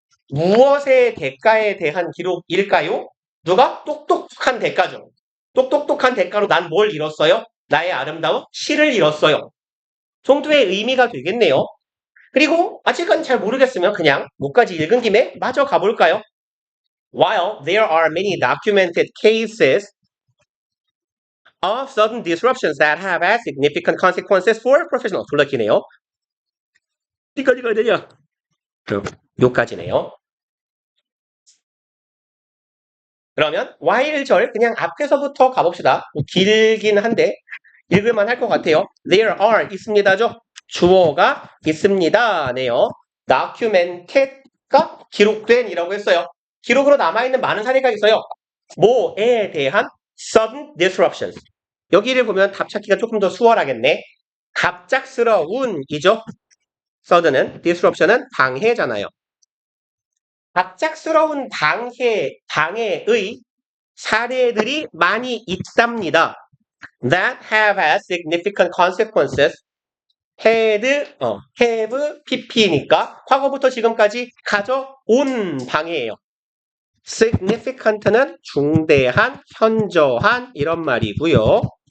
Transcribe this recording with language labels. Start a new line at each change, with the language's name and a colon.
Korean: 무엇의 대가에 대한 기록일까요? 누가? 똑똑한 대가죠. 똑똑똑한 대가로 난 뭘 잃었어요? 나의 아름다운 시를 잃었어요. 정도의 의미가 되겠네요. 그리고 아직은 잘 모르겠으면 그냥 뭐까지 읽은 김에 마저 가볼까요?
English: While there are many documented cases of sudden disruptions that have had significant consequences for professionals.
Korean: 졸라 기네요. 어디까지가 되냐? 요까지네요. 그러면 while절 그냥 앞에서부터 가봅시다. 길긴 한데 읽을만 할 것 같아요.
English: There are
Korean: 있습니다죠. 주어가 있습니다네요. documented가 기록된 이라고 했어요. 기록으로 남아있는 많은 사례가 있어요. 뭐에 대한
English: sudden disruptions.
Korean: 여기를 보면 답 찾기가 조금 더 수월하겠네. 갑작스러운이죠. sudden은 disruption은 방해잖아요. 갑작스러운 방해의 사례들이 많이 있답니다.
English: That have had significant consequences.
Korean: have pp니까 과거부터 지금까지 가져온 방해예요. significant는 중대한, 현저한 이런 말이고요.